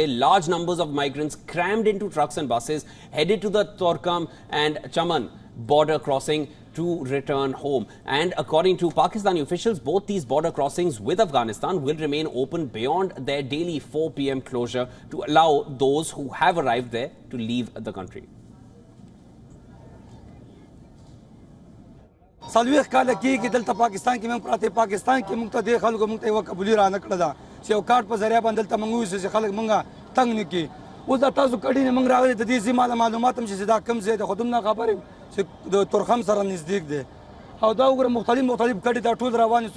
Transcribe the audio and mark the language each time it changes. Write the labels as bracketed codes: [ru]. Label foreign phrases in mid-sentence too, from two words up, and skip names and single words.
[en] Large numbers of migrants crammed into trucks and buses headed to the Torkam and Chaman border crossing to return home. And according to Pakistani officials, both these border crossings with Afghanistan will remain open beyond their daily 4 p.m. closure to allow those who have arrived there to leave the country. [ps] سالویخ کاله کېږي دلته پاکستان کې موږ پراته پاکستان کې موږ ته دې خلکو موږ ته یوه قبولي رانه کړې ده چې یو کارت په ذریعه باندې دلته موږ وویسو چې خلک موږ تنګ نه کړي. اوس دا تاسو کډې نه موږ راغلي د دې ځای معلومات هم چې دا کوم ځای دی خو دومره خبرې چې د تورخم سره نزدیک دی او دا وګوره مختلف کډې دا ټول روان دي.